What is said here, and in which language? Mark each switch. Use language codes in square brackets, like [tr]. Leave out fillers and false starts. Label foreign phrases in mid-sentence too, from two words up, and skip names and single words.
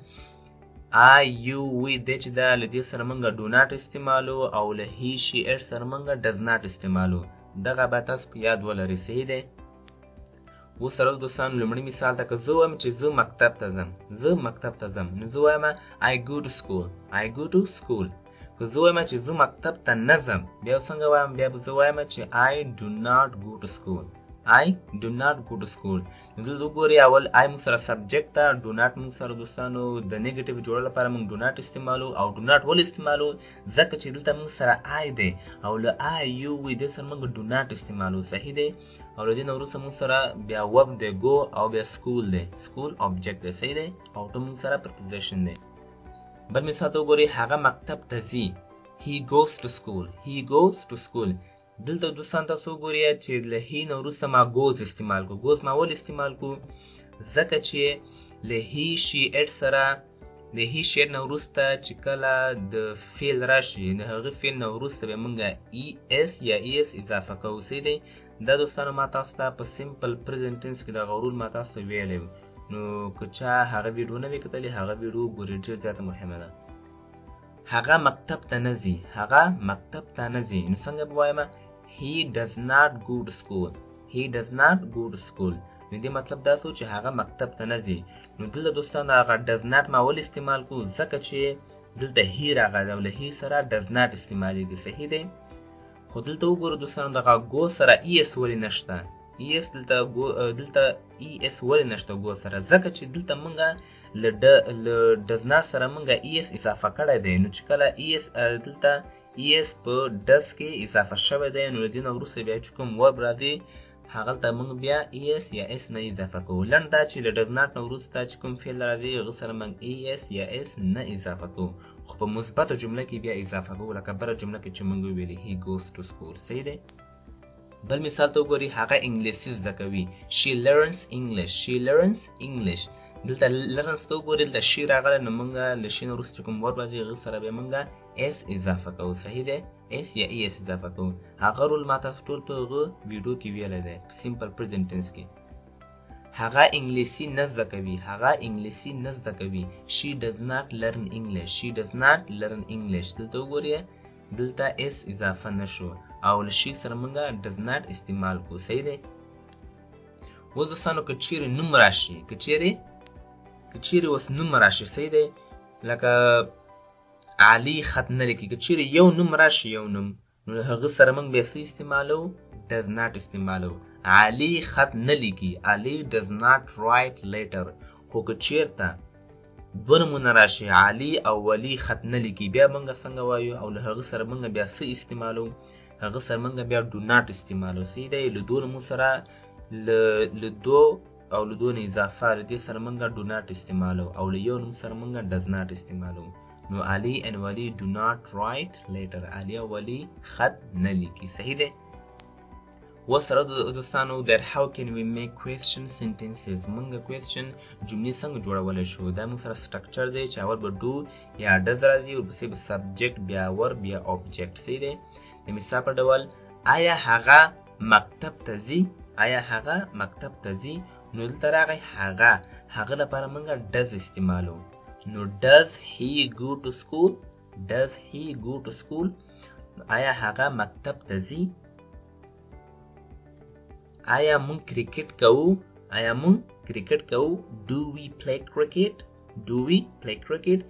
[en] I you we [ps] دی چې دا له دې سره موږ [en] do not [ps] استعمالو او له [en] he she it [ps] سره موږ [en] does not [ps] استعمالو. دغه باید تاسو په یاد ولرئ. صحیح دی؟ اوس سره دوستانو لومړی مثال ته که زه وایم چې زه مکتب ته ځم، زه مکتب ته ځم، نو زه وایم [en] I go to school، I go to school. [ps] که زه وایم چې زه مکتب ته نه ځم، بیا څنګه وایم؟ بیا به زه وایم چې [en] I do not go to school، I do not go to school. [ps] نو دلته وګورئ اول I موږ سره سبجیکټ ته، [en] do not [ps] موږ سره دوستانو د نیګیټیو جوړولو لپاره موږ [en] do not [ps] استعمالو. او do not ولې استعمالو؟ ځکه چې دلته موږ سره I دی او له [en] I you we [ps] دې سره موږ [en] do not [ps] استعمالو. صحیح دی؟ او له دې نه وروسته موږ سره بیا verb دی go او بیا school دی، [en] school object [ps] دی. صحیح دی؟ او ټول موږ سره preposition دی. بل مثال ته وګورئ هغه مکتب ته ځي، [en] he goes to school، he goes to school. [ps] دلته دوستان تاسو وګورئ چې له هی نه وروسته ما ګوز استعمال کو. ګوز ما ولې استعمال کو؟ ځکه چې له [en] he she it [ps] سره د هی شي نه وروسته چې کله د فعل راشي د هغه فعل نه وروسته به موږ [en] e s [ps] یا [en] e s [ps] اضافه کوو. صحیح دی؟ دا دوستانو ما تاسو ته په [en] simple present tense [ps] کې دغه رول ما تاسو ته ویلی و. نو که چا هغه ویډیو نه وي کتلې هغه ویډیو ګورئ، ډېر زیاته مهمه ده. هغه مکتب ته نه ځي، هغه مکتب ته نه ځي، نو څنګه به وایم؟ [en] he does not go to school، he does not go to school. [ps] نو دې مطلب دا شو چې هغه مکتب ته نه ځي. نو دلته دوستانو هغه [en] does not [ps] ما ولې استعمال کو؟ ځکه چې دلته هی راغلی او له هی سره [en] does not [ps] استعمالیږي. صحیح دی؟ خو دلته وګورو دوستانو دغه ګو سره [en] e s [ps] ولې نشته؟ [en] e s [ps] دلته [en] e s [ps] ولې نشته ګو سره؟ ځکه چې دلته موږ له [en] does not [ps] سره موږ [en] e s [ps] اضافه کړی دی. نو چې کله [en] e s [ps] دلته [en] e s [ps] په ډز کې اضافه شوی دی نو له دې نه وروسته بیا چې کوم ورب راځي هغلته موږ بیا [en] e s [ps] یا اس نه اضافه کوو. لنډ دا چې له [en] does not [ps] نه وروسته چې کوم فعل راځي هغه سره موږ [en] e s [ps] یا اس نه اضافه کوو، خو په مثبته جمله کې بیا اضافه کوو لکه بله جمله کې چې موږ ویلي [en] he goes to school. [ps] صحیح دی؟ بل مثال ته وګورئ هغه انګلیسي زده کوي، [en] she learns English، she learns English. [ps] دلته لرنس ته وګورئ دلته شي راغلی نو موږ له شي نه وروسته چې کوم ورب راځي هغه سره بیا موږ اس اضافه کوو. صحیح دی؟ اس یا [en] e s [ps] اضافه کوو. هغه رول ما تاسو ټول په هغه ویډیو کې ویلی دی په [en] simple present tense [ps] کې. هغه انګلیسي نه زده کوي، هغه انګلیسي نه زده کوي، [en] she does not learn English، she does not learn English. [ps] دلته وګورئ دلته اس اضافه نشو او له شي سره موږ [en] does not [ps] استعمال کوو. صحیح دی؟ اوس دوستانو که چیرې نوم راشي، که چیرې اوس نوم راشي، صحیح دی؟ لکه علي خط نه لیکي، که چیرې یو نوم راشي یو نوم نو هغه سره موږ بیا څه استعمالو؟ [en] does not [ps] استعمالو. علي خط نه لیکي، علي [en] does not write letter. [ps] خو که چیرته دوه نومونه راشي علي او ولي خط نه لیکي بیا موږ څنګه وایو؟ او له هغه سره موږ بیا څه استعمالو؟ هغه سره موږ بیا [en] do not [ps] استعمالو. صحیح دی؟ له دوه نومو سره له دو او له دوه نه اضافه له دې سره موږ [en] do not [ps] استعمالو او له یو نوم سره موږ [en] does not [ps] استعمالو. [en] نو علي and ولي do not write letter، [ps] علي او ولي خط نه لیکي. صحیح دی؟ اوس سره دوستانو [en] that how can we make question sentences، [ps] موږ question جملې څنګه جوړولی شو؟ دا موږ سره سټرکچر دی چې اول به do یا does راځي ورپسې به subject بیا verb بیا object. صحیح دی؟ د مثال په ډول آیا هغه مکتب ته ځي، آیا هغه مکتب ته ځي. نو دلته راغی هغه لپاره موږ does استعمالو. [en] نو does he go to school، does he go to school. [ps] آیا هغه مکتب ته ځي؟ آیا مونږ کرکټ کوو، آیا مونږ کرکټ کوو. [en] Do we play cricket? Do we play cricket?